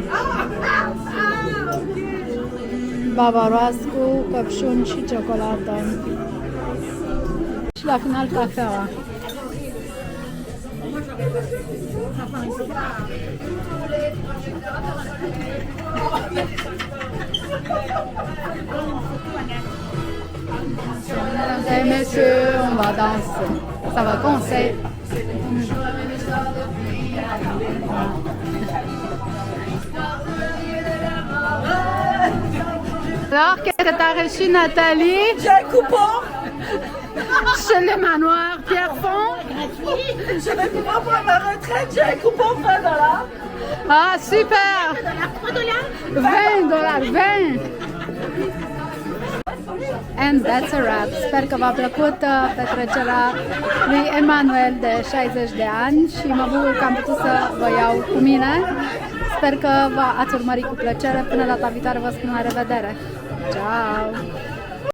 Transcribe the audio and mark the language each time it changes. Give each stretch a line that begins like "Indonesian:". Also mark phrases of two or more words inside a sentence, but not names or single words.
Romanian: Bavaroas cu căpșuni și ciocolată. Și la final cafeaua.
French: Et messieurs, on va danser. Ça va conseil. Alors, qu'est-ce que t'as reçu, Nathalie? J'ai un coupon. Chez le manoir Pierrefonds. Je vais pouvoir prendre ma retraite. J'ai un coupon $20.
Romanian: Ah, super! 20 dolari, 20!
English: And that's a wrap.
Romanian: Sper că v-a plăcut petrecerea lui Emanuel de 60 de ani și mă bucur că am putut să vă iau cu mine. Sper că ați urmărit cu plăcere. Până data viitoare vă spun la revedere. Ciao!